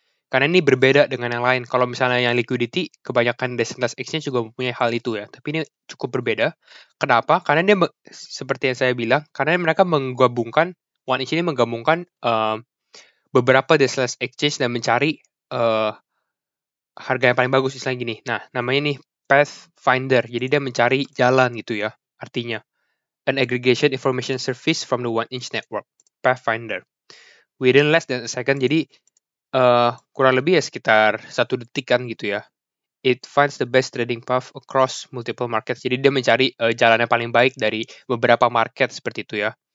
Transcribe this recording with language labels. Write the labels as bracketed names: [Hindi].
[Indonesian] Karena ini berbeda dengan yang lain. Kalau misalnya yang liquidity, kebanyakan decentralized exchange juga mempunyai hal itu ya. Tapi ini cukup berbeda. Kenapa? Karena dia seperti yang saya bilang, karena mereka menggabungkan one inch ini menggabungkan beberapa decentralized exchange dan mencari harga yang paling bagus, istilahnya gini. Nah, namanya nih Pathfinder. Jadi dia mencari jalan gitu ya. Artinya, [English] an aggregation information service from the one inch network. Pathfinder. Within less than a second. [Indonesian] Jadi kurang lebih ya sekitar 1 detik kan gitu ya. [English] It finds the best trading path across multiple markets. [Indonesian] Jadi dia mencari jalan yang paling baik dari beberapa market seperti itu ya.